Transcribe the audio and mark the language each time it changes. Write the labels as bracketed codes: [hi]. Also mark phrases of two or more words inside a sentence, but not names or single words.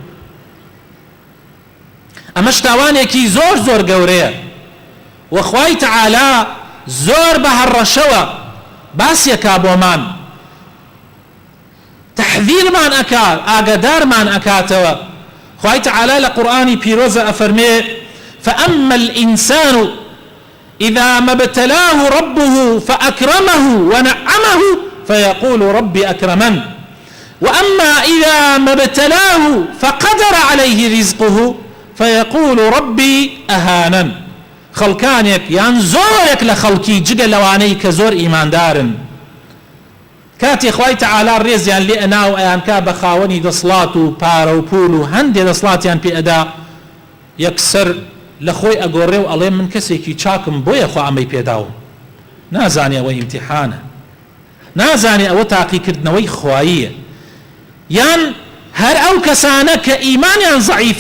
[ckb] ئەمە شتاوانێکی زۆر زۆر گەورەیە وەخوای تەعالا زۆر بە هەڕەشەوە باسیەکا بۆمان تەحذیرمان ئەکا ئاگادارمان ئەکاتەوە خوای تەعالا لە قورئانی پیرۆزە ئەفەرمێ [ar] فأما الإنسان إذا ما ابتلاه ربه فأكرمه ونعمه فيقول ربي أكرمن وأما إذا ما ابتلاه فقدر عليه رزقه فيقول ربي أهانن [ckb] خەڵکانێک یان زۆرێک لە خەڵکی جگە لەوانەی کە زۆر ئیماندارن کاتی خوای تەعالا ڕێزیان لێ ئەنا و ئەیانکا بە خاوەنی دەسڵات و پارە و پول و هەندێ دەسڵاتیان پێ ئەدا یەکسەر لە خۆی ئەگۆڕێ و ئەڵێ من کەسێکی چاکم بۆیە خوا ئەمەی پێداوم نازانێ ئەوە ئیمتیحانە نازانێ ئەوە تاقیکردنەوەی خواییە یان هەر ئەو کەسانە کە ئیمانیان زەعیفە